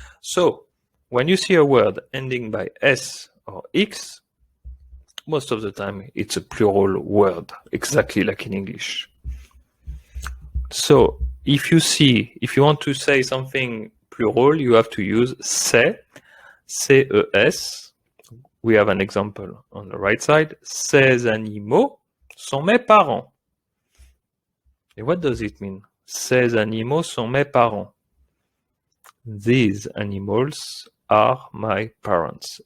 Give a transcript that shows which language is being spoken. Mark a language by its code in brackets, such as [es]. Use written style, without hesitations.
[en] So, when you see a word ending by S or X, most of the time it's a plural word, exactly like in English. So if you want to say something plural, you have to use c'est, C-E-S. We have an example on the right side. [fr] Ces animaux sont mes parents. [en] And what does it mean? [fr] Ces animaux sont mes parents. [en] These animals are my parents.